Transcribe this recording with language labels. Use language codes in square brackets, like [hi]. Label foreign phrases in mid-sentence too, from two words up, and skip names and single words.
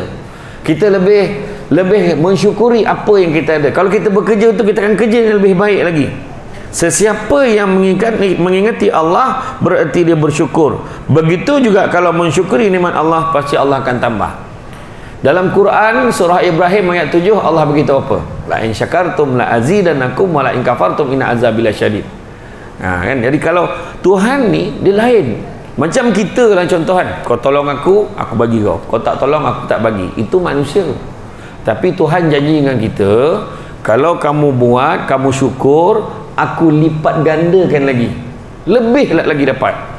[ms] Kita lebih mensyukuri apa yang kita ada. Kalau kita bekerja tu, kita akan kerja yang lebih baik lagi. Sesiapa yang mengingati Allah, berarti dia bersyukur. Begitu juga kalau mensyukuri nikmat Allah, pasti Allah akan tambah. Dalam Quran surah Ibrahim ayat 7, Allah beritahu apa? [ar] لئن شكرتم لأزيدنكم ولئن كفرتم إن عذابي لشديد. [ms] Kan? Jadi kalau Tuhan ni dia lain. Macam kita lah contoh kan. Kau tolong aku bagi kau. Kau tak tolong, aku tak bagi. Itu manusia. Tapi Tuhan janji dengan kita, kalau kamu buat, kamu syukur, aku lipat gandakan lagi, lebih lagi dapat.